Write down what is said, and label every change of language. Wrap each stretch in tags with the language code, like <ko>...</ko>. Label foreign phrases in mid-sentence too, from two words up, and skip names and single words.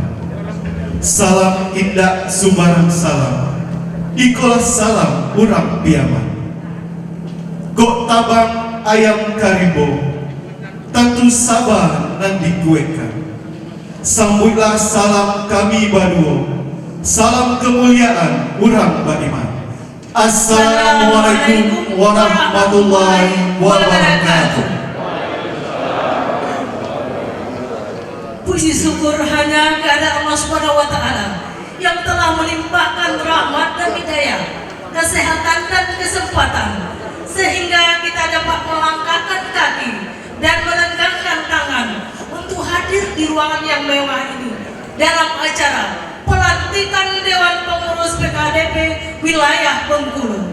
<min>Salam indah sembarang salam, ikolah salam urang piaman. Kok tabang ayam karibo, tentu sabar nan dikuekan. Sambutlah salam kami baduo, salam kemuliaan urang beriman.</min> <ar>السلام عليكم ورحمة الله وبركاته.</ar> <id>Puji syukur hanya kepada Allah</id> <ar>سبحانه وتعالى</ar> <id>yang telah melimpahkan rahmat dan hidayah, kesehatan dan kesempatan, sehingga kita dapat melangkahkan kaki dan melengkapkan tangan untuk hadir di ruangan yang mewah ini dalam acara pelantikan Dewan Pengurus PKDP wilayah Bengkulu.</id>